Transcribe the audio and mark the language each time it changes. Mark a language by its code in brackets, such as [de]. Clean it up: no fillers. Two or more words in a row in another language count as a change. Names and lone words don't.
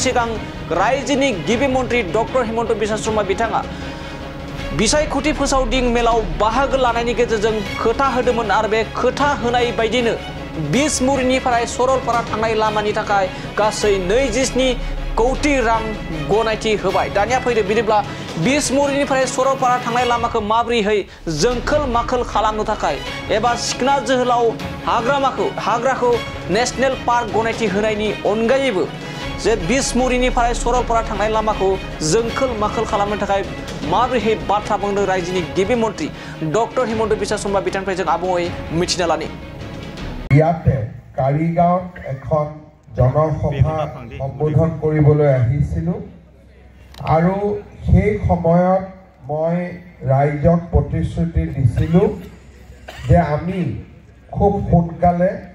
[brx] सिगां रायजोनि गिबि मन्त्रि डक्टर हिमन्त बिश्व शर्मा बिथाङा बिसायख'थि फोसावदिं मेलाव बाहागो लानायनि गेजेरजों खोथा होदोंमोन आरो बे खोथा होनाय बायदिनो बिसमुरनिफ्राय सरलपारा थांनाय लामानि थाखाय गासै 27 कौटि रां गनायथि होबाय दानिया फैदो बिदिब्ला बिसमुरनिफ्राय सरलपारा थांनाय लामाखौ माबोरैहाय जोंखोल माखोल खालामनो थाखाय एबा सिखोना जोहोलाव हाग्राखौ [en] national park [brx] गनायथि होनायनि अनगायैबो जे बिसमुरनिफ्राय सरलपारा थांनाय लामाखौ जोंखोल माखोल खालामनो थाखाय माबोरैहाय बाथ्रा बुंदों रायजोनि गिबि मन्त्रि डक्टर हिमन्त बिश्व शर्मा बिथांनिफ्राय जों आबुङै मिथिना लानि [as] ইয়াতে কাৰিগাঁৱত এখন জনসভা সম্বোধন কৰিবলৈ আহিছিলোঁ আৰু সেই সময়ত মই ৰাইজক প্ৰতিশ্ৰুতি দিছিলোঁ যে আমি খুব সোনকালে